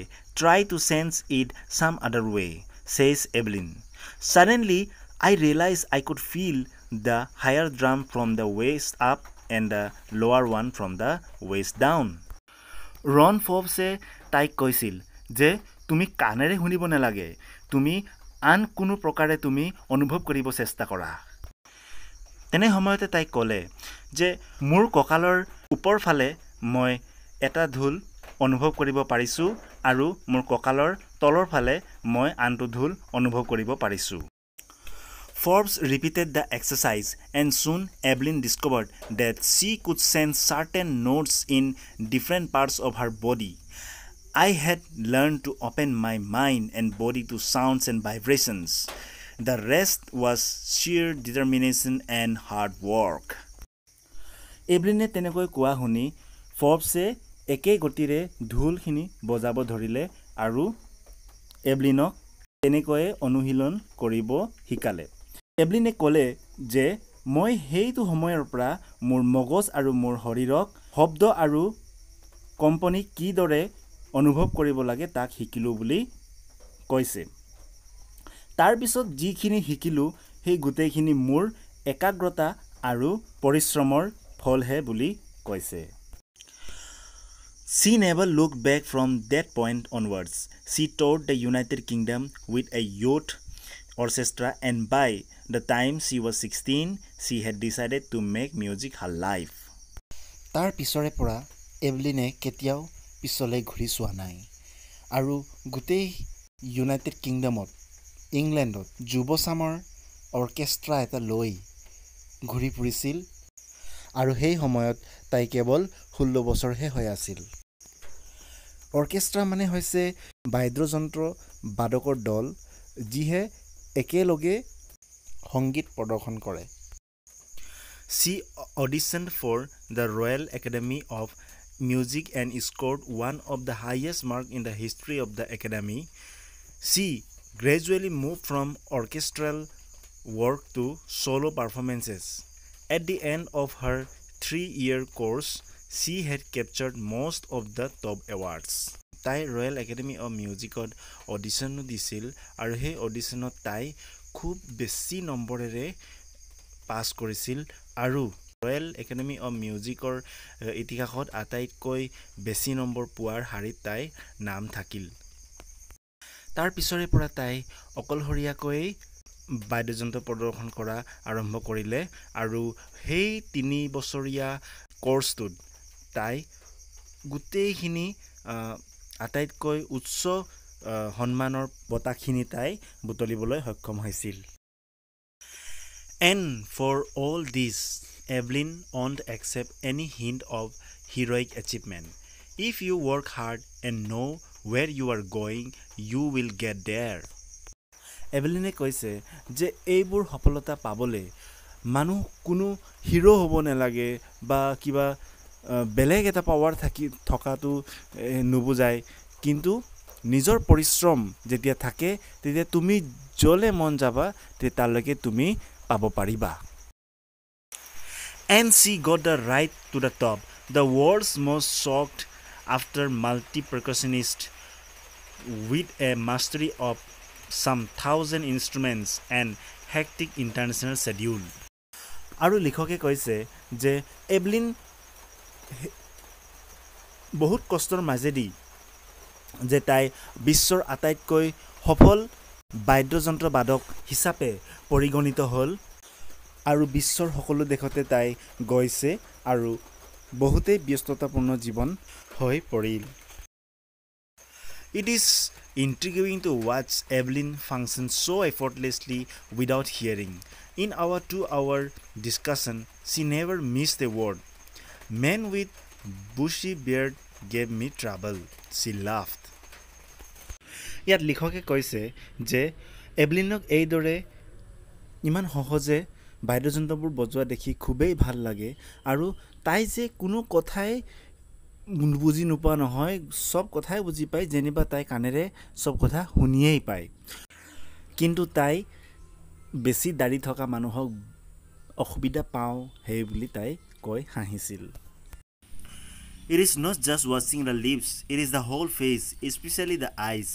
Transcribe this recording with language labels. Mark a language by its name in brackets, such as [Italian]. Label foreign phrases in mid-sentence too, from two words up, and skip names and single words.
[English] Try to sense it some other way, says Evelyn. Suddenly, I realized I could feel the higher drum from the waist up and the lower one from the waist down. [Assamese] Ron Forbes তাইক কৈছিল যে তুমি কাণেৰে শুনিব নালাগে তুমি আন কোনো প্ৰকাৰে তুমি অনুভৱ কৰিব চেষ্টা কৰা তেনে সময়তে তাইক ক'লে যে মোৰ কঁকালৰ ওপৰ ফালে মই এটা ঢোল অনুভৱ কৰিব পাৰিছো আৰু মোৰ কঁকালৰ তলৰ ফালে মই আনটো ঢোল অনুভৱ কৰিব পাৰিছো [English] Forbes repeated the exercise and soon Evelyn discovered that she could sense certain notes in different parts of her body. I had learned to open my mind and body to sounds and vibrations. The rest was sheer determination and hard work. [Assamese] Evelyn তেনেকৈ কোৱা শুনি ফৰ্বছে একে গতিৰে ঢোলখিনি বজাব ধৰিলে আৰু এভলিনক তেনেকৈ অনুশীলন কৰিব শিকালে এভলিনে ক'লে যে মই সেইটো সময়ৰ পৰা মোৰ মগজ আৰু মোৰ শৰীৰক শব্দ আৰু কম্পনী কিদৰে অনুভৱ কৰিব লাগে তাক শিকিলো বুলি কৈছে তাৰ পিছত যিখিনি শিকিলো সেই গোটেইখিনি মোৰ একাগ্ৰতা আৰু পৰিশ্ৰমৰ ফলহে বুলি কৈছে [English] She never looked back from that point onwards. She toured the United Kingdom with a youth orchestra and by the time she was 16, she had decided to make music her life. [Assamese] তাৰ পিছৰে পৰা এভলিনে কেতিয়াও পিছলৈ ঘূৰি চোৱা নাই আৰু গোটেই ইউনাইটেড কিংডমত ইংলেণ্ডত যুৱচামৰ অৰ্কেষ্ট্ৰা এটা লৈ ঘূৰি ফুৰিছিল আৰু সেই সময়ত তাই কেৱল 16 বছৰহে হৈ আছিল অৰ্কেষ্ট্ৰা মানে হৈছে বাদ্যযন্ত্ৰ বাদকৰ দল যিহে একেলগে সংগীত প্ৰদৰ্শন কৰে [English] She auditioned for the Royal Academy of Music and scored one of the highest marks in the history of the academy. She gradually moved from orchestral work to solo performances. At the end of her 3-year course, she had captured most of the top awards. [Assamese] তাই ৰয়েল একাডেমি অফ মিউজিকত অডিশ্যনো দিছিল আৰু সেই অডিশ্যনত তাই খুব বেছি নম্বৰেৰে পাছ কৰিছিল আৰু ৰয়েল একাডেমি অফ মিউজিকৰ ইতিহাসত আটাইতকৈ বেছি নম্বৰ পোৱাৰ শাৰীত তাই নাম থাকিল তাৰ পিছৰে পৰা তাই অকলশৰীয়াকৈ বাদ্যযন্ত্ৰ প্ৰদৰ্শন কৰা আৰম্ভ কৰিলে আৰু সেই 3 বছৰীয়া কোৰ্সটোত তাই গোটেইখিনি আটাইতকৈ উচ্চ সন্মানৰ বঁটাখিনি তাই বুটলিবলৈ সক্ষম হৈছিল [English] And for all this Evelyn won't accept any hint of heroic achievement. If you work hard and know where you are going, you will get there. [Assamese] এভেলিনে কৈছে যে এইবোৰ সফলতা পাবলৈ মানুহ কোনো হিৰো হ'ব নালাগে বা কিবা বেলেগ এটা পাৱাৰ থকাটো নুবুজায় কিন্তু নিজৰ পৰিশ্ৰম যেতিয়া থাকে তেতিয়া তুমি যলে মন যাবা তেতিয়ালৈকে তুমি পাব পাৰিবা [English] And she got the right to the top, the world's most shocked after multi-percussionist with a mastery of some 1,000 instruments and hectic international schedule. [Assamese] আৰু লিখকে কৈছে যে এভলিন বহুত কষ্টৰ মাজেদি যে তাই বিশ্বৰ আটাইতকৈ সফল বাদ্যযন্ত্ৰ বাদক হিচাপে পৰিগণিত হ'ল আৰু বিশ্বৰ সকলো দেশতে তাই গৈছে আৰু বহুতে ব্যস্ততাপূৰ্ণ জীৱন হৈ পৰিল [English] It is intriguing to watch Evelyn function so effortlessly without hearing. In our 2-hour discussion, she never missed a word. Men with bushy beard gave me trouble. She laughed. [Assamese] ইয়াত লিখকে কৈছে যে এভলিনক এইদৰে ইমান সহজে বাদ্যযন্ত্ৰবোৰ বজোৱা দেখি খুবেই ভাল লাগে আৰু তাই যে কোনো কথাই বুজি নোপোৱা নহয় সব কথাই বুজি পায় যেনিবা তাই কানেৰে সব কথা শুনিয়েই পায় কিন্তু তাই বেছি দাড়ি থকা মানুহক অসুবিধা পাওঁ হেই বুলি তাই কৈ হাঁহিছিল [English] It is not just watching the lips, it is the whole face, especially the eyes.